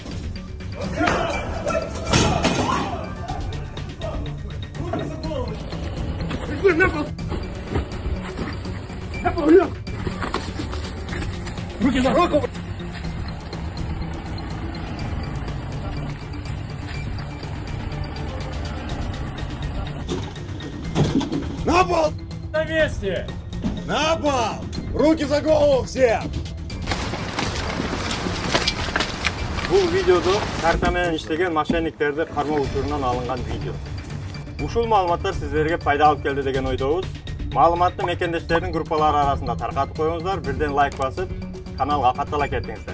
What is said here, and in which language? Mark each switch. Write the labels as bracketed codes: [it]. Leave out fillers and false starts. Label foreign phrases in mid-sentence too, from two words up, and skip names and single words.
[ru] Руки за руку! На пол! На месте! На пол! Руки за голову все! [ky] Бул видеодо карта менен иштеген мошенниктерди кармоо учурунан алынган видео. Ушул маалыматтар сиздерге пайда алып келди деген ойдобуз. Маалыматты мекендештердин группалары арасында таркатып коюңуздар, бирден лайк басып, каналга каттала кетиңиздер.